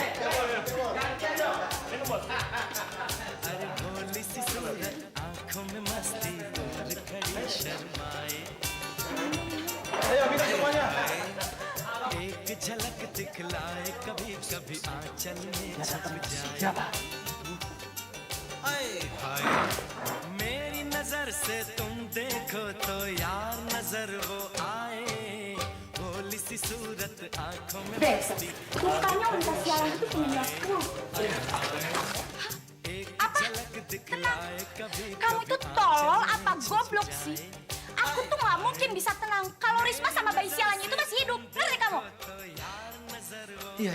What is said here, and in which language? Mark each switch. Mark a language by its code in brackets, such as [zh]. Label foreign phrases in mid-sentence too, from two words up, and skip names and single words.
[id] Ayo minum semuanya. Siapa? [hi] मेरी नजर से तुम देखो तो यार नजर वो आए भोली सी सूरत आंखों में [id] Brengsek, mukanya unta sialan itu punya aku. Apa? Tenang. Kamu itu tolol apa goblok sih? Aku tuh nggak mungkin bisa tenang kalau Risma sama bayi sialannya itu masih hidup. Ngerti kamu? Iya.